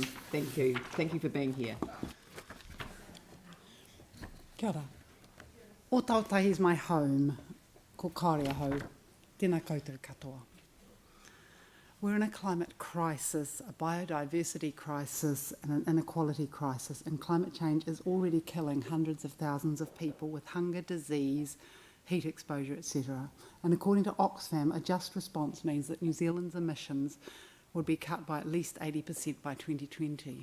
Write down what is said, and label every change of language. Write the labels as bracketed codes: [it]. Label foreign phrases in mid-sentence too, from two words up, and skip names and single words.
[en] Thank you. Thank you for being here. [mi] Kia ora. [en] O Tautahi is my home, [mi] ko Kari ahau, tēnā koutou katoa. [en] We're in a climate crisis, a biodiversity crisis and an inequality crisis, and climate change is already killing hundreds of thousands of people with hunger, disease, heat exposure, etc. And according to Oxfam, a just response means that New Zealand's emissions would be cut by at least 80% by 2020.